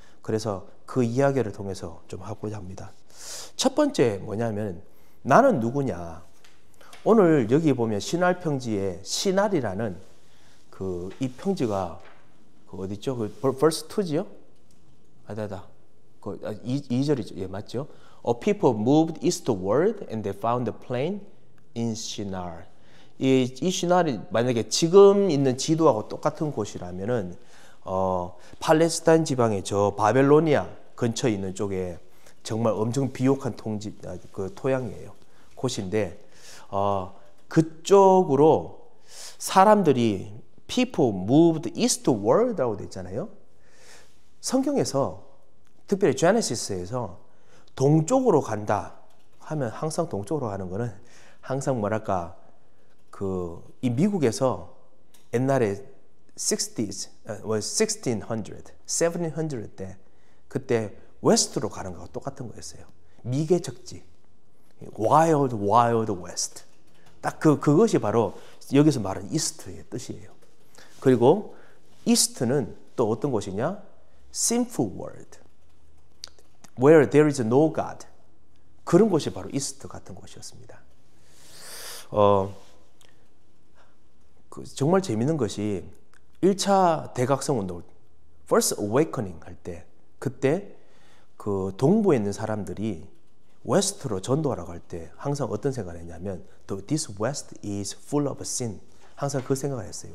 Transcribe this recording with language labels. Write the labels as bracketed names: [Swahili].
[Korean] 그래서 그 이야기를 통해서 좀 하고자 합니다. 첫 번째 뭐냐면 나는 누구냐. 오늘 여기 보면 신할평지에 신할이라는 이 평지가 어디 있죠? verse 2지요? 아다다. 2절이죠. 예, 맞죠? [English] A people moved eastward and they found a plain in Shinar. [Korean] 이 시날이 만약에 지금 있는 지도하고 똑같은 곳이라면은 팔레스타인 지방의 저 바벨로니아 근처에 있는 쪽에 정말 엄청 비옥한 토양이에요. 곳인데 그쪽으로 사람들이 [English] people moved eastward [Korean] 라고 돼 있잖아요. 성경에서 특별히 제네시스에서 동쪽으로 간다 하면 항상 동쪽으로 가는 거는 항상 뭐랄까 이 미국에서 옛날에 1700 때 그때 웨스트로 가는 거하고 똑같은 거였어요. [English] 미개척지, wild west. [Korean] 딱 그것이 바로 여기서 말하는 이스트의 뜻이에요. 그리고 이스트는 또 어떤 곳이냐? [English] sinful world, where there is no God. [Korean] 그런 곳이 바로 이스트 같은 곳이었습니다. 정말 재밌는 것이 1차 대각성 운동, First Awakening 할 때, 그때 그 동부에 있는 사람들이 웨스트로 전도하라고 할 때 항상 어떤 생각을 했냐면 [English] This West is full of sin. [Korean] 항상 그 생각을 했어요.